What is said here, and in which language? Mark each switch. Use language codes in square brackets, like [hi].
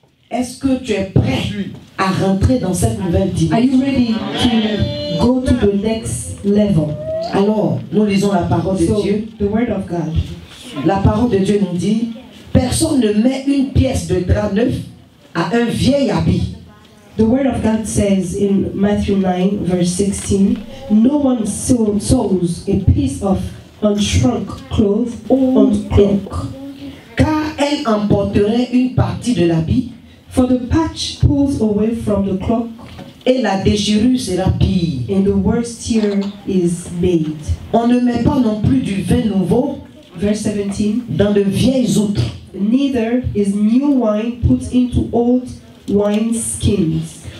[fr] Est-ce que tu es prêt à rentrer dans cette nouvelle [en] Are [fr] dimension? [en] you ready to go to the next level? [fr] Alors, nous lisons la parole de [en] So, [fr] Dieu. [en] the word of God. [fr] La parole de Dieu nous dit, personne ne met une pièce de drap neuf à un vieil habit. [en] The word of God says in Matthew 9, verse 16, no one sews a piece of unshrunk cloth on cloak, [fr] Car elle emporterait une partie de l'habit [en] for the patch pulls away from the cloak, [fr] et la déchirure sera pire. [en] and the worst tear is made. [fr] On ne met pas non plus du vin nouveau [en] Verse 17, [fr] dans de vieilles outres. [en] neither is new wine put into old wine skins.